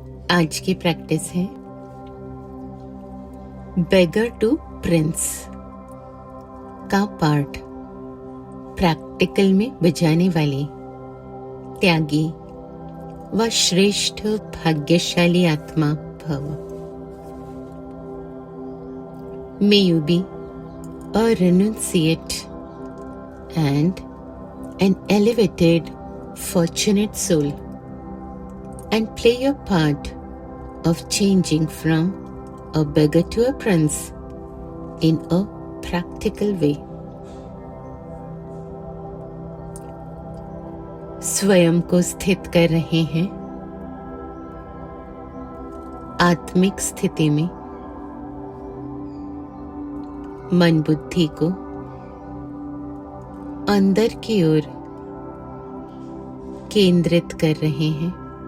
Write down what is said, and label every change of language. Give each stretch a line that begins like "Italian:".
Hindi: आज की प्रैक्टिस है बेगर टू प्रिंस का पार्ट प्रैक्टिकल में बजाने वाले त्यागी व श्रेष्ठ भाग्यशाली आत्मा भव।
English: May you be a renunciate and an elevated, fortunate soul, and play your part of changing from a beggar to a prince in a practical way.
Hindi: स्वयं को स्थित कर रहे हैं आत्मिक स्थिति में। मन बुद्धि को अंदर की ओर केंद्रित कर रहे हैं।